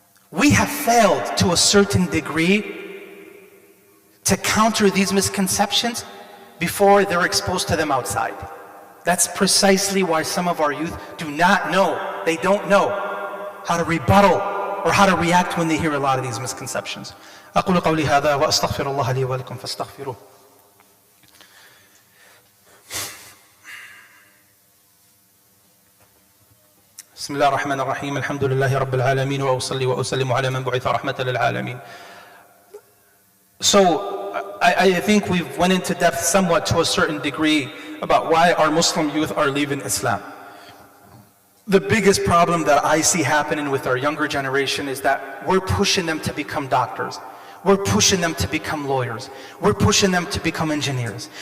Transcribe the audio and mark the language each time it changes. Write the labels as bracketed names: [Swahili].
[English] We have failed to a certain degree to counter these misconceptions before they're exposed to them outside. That's precisely why some of our youth do not know, they don't know how to rebuttal or how to react when they hear a lot of these misconceptions. [Arabic] أقول قولي هذا وأستغفر الله لي ولكم فاستغفروه. بسم الله الرحمن الرحيم الحمد لله رب العالمين وأصلي وأسلم على من بعث رحمة للعالمين. [English] So I think we've went into depth somewhat to a certain degree about why our Muslim youth are leaving Islam. The biggest problem that I see happening with our younger generation is that we're pushing them to become doctors. We're pushing them to become lawyers. We're pushing them to become engineers.